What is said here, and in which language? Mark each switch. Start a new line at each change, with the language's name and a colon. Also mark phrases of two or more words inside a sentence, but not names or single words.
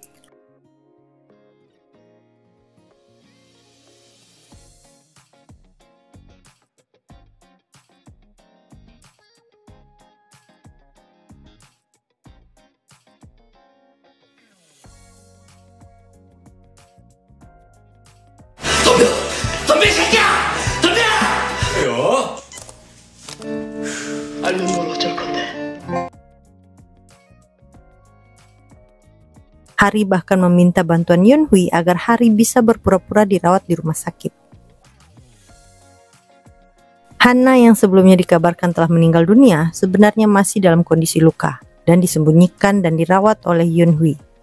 Korean: 덤벼 이 새끼야! 덤벼! 왜요? 알면 뭘 어쩔 건데?
Indonesian: Hari bahkan meminta bantuan Yun-hui agar Hari bisa berpura-pura dirawat di rumah sakit. Hana yang sebelumnya dikabarkan telah meninggal dunia sebenarnya masih dalam kondisi luka dan disembunyikan dan dirawat oleh Yunhui.